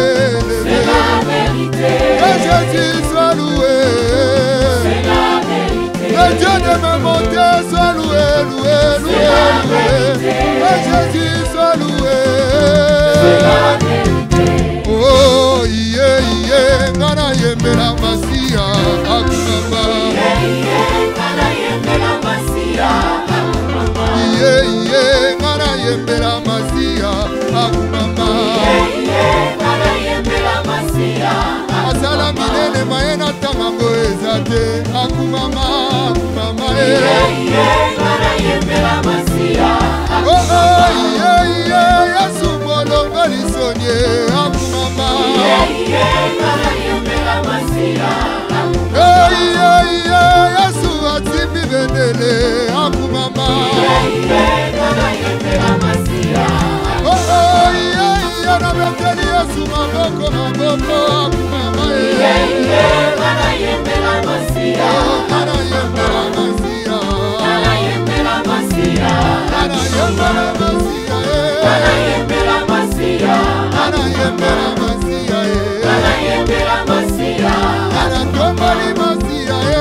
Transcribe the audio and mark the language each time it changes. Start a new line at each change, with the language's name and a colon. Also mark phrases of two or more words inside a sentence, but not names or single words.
French: C'est la vérité. Que Jésus soit loué. C'est la vérité. Le Dieu de ma montée soit loué, loué, loué, loué. Que Jésus soit loué. C'est la vérité.
English: Oh, yeah, yeah,
Lingala: ngana yembela masia akumama.
English: Yeah, Yeah,
Lingala: ngana yembela masia akumama. Asala minene maena tangango ezate akumama, akumama.
English: Oh, oh, yeah, yeah,
Lingala: yasu molongo lisonye akumama.
English: Yeah, yeah,
Lingala: yasu atipi vendele akumama.
English: Oh, oh, yeah, yeah,
Lingala: na beteli yasu maboko, maboko akumama. Oh, ngana yembela masia. Ngana yembela masia. Ngana yembela masia. Ngana tomboli masia.